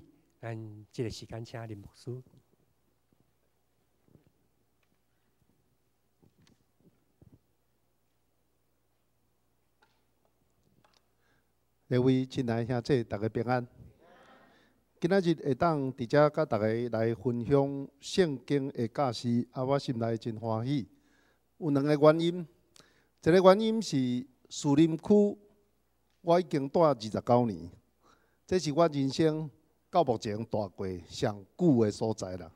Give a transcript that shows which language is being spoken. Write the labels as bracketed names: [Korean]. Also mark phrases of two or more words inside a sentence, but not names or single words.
[Min Nan Chinese] 咱这个时间请林牧师。各位亲爱兄弟，大家平安。今仔日会当伫遮甲大家来分享圣经的教示，啊，我心内真欢喜。有2个原因，一个原因是树林区，我已经住29年，这是我人生到目前住过上久的所在啦。